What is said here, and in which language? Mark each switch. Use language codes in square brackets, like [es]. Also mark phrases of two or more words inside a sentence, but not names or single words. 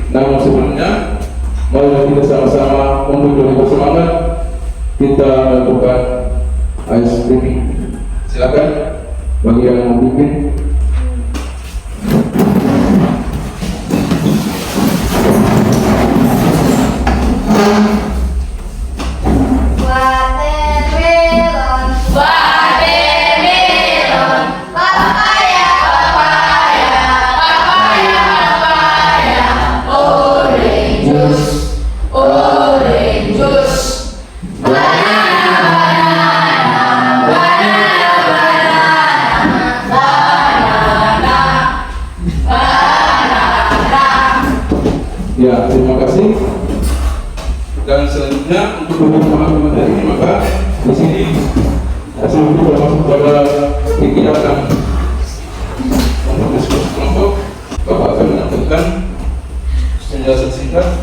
[id] Namun sebelumnya, mari kita sama-sama untuk lebih bersemangat kita melakukan [en] ice breaking. [id] Silakan bagi yang mau bikin. [en] Watermelon, watermelon, papaya, papaya, papaya, papaya, orange juice, orange juice, banana, banana, banana, banana, banana. [id] Ya, terima kasih. Dan selanjutnya untuk memahami materi ini, maka di sini hasil itu masuk pada kegiatan untuk diskusi kelompok. Bapak akan menampilkan penjelasan singkat.